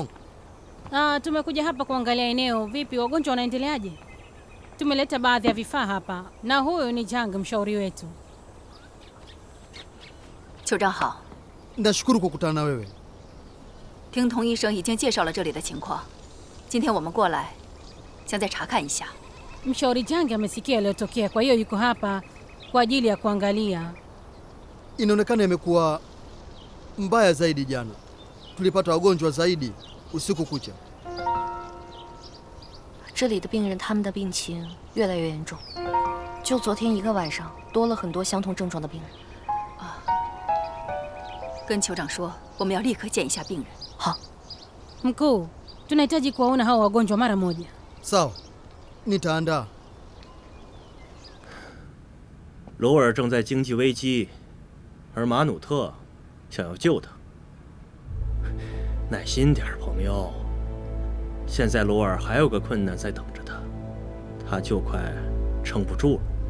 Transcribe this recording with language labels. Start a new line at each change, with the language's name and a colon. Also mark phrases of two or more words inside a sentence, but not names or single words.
Swahili: Tumekuja hapa kuangalia eneo. Vipi, wagonjwa wanaendeleaje? Tumeleta baadhi ya vifaa hapa na huyu ni Jang, mshauri wetu.
Chinese: 酋长好，
Swahili: Nashukuru kukutana na wewe.
Chinese: 听童医生已经介绍了这里的情况，今天我们过来，想再查看一下。
Swahili: Mshauri Jang amesikia yaliyotokea, kwa hiyo yuko hapa kwa ajili ya kuangalia. Inaonekana imekuwa mbaya zaidi jana. Tulipata wagonjwa zaidi usiku kucha.
Chinese: 这里的病人他们的病情越来越严重，就昨天一个晚上多了很多相同症状的病人。跟酋长说，我们要立刻见一下病人。好。 Mkuu, tunahitaji kuwaona hao wagonjwa mara moja. Sawa, nitaandaa. 罗尔正在经济危机，而马努特想要救他。耐心点，朋友。现在罗尔还有个困难在等着他，他就快撑不住了。